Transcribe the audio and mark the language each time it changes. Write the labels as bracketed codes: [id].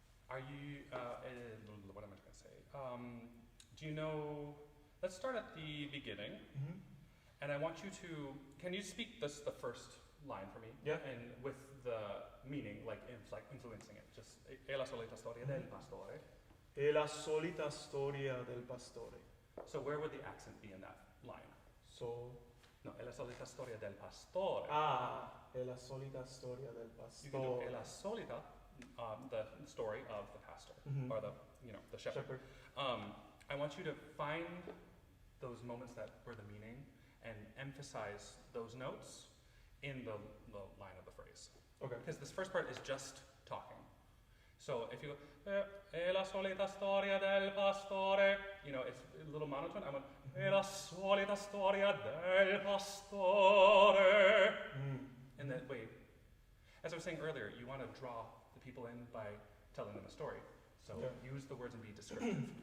[en] Are you? What am I going to say? Do you know? Let's start at the beginning, Mm-hmm. and I want you to. Can you speak the first line for me? Yeah. And with the meaning, like influencing it. [it] Just è la solita storia del pastore. E la solita storia del pastore. [en] So where would the accent be in that line? So, [it] No, è la solita storia del pastore. è la solita storia del [en] You can do [it] pastore. è la solita, [en] the story of the pastor, Mhm. or the shepherd. Shepherd. I want you to find those moments that were the meaning and emphasize those notes in the line of the phrase. Okay. Because this first part is just talking. So if you go, [it] è la solita storia del pastore, [en] it's a little monotone. I went, [it] è la solita storia del pastore. [en] And then, wait, as I was saying earlier, you want to draw the people in by telling them a story. So Okay. use the words and be descriptive.